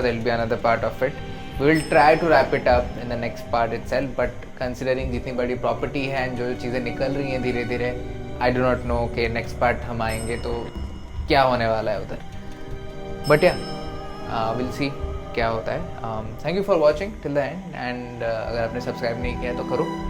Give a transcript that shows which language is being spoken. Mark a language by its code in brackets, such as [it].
[en] There'll be another part of it. We will try to wrap it up in the next part itself. But considering [hi] जितनी बड़ी property है, जो चीज़ें निकल रही हैं धीरे धीरे, [en] I do not know [hi] कि next part हम आएंगे तो क्या होने वाला है उधर. [en] But yeah, we'll see [hi] क्या होता है. [en] Thank you for watching till the end. And [hi] अगर आपने subscribe नहीं किया तो करो.